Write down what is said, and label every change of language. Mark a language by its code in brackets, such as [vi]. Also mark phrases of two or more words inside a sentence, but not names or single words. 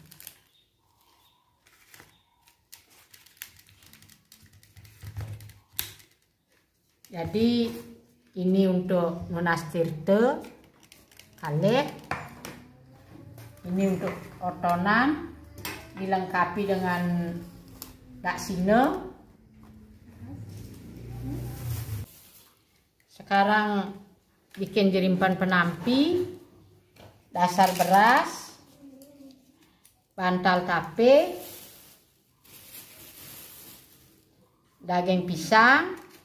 [id] jadi ini untuk [ban] Nunas Tirte kalih, [id] ini untuk otonan, dilengkapi dengan daksine. Sekarang bikin jerimpan penampi, dasar beras, bantal tape, daging pisang,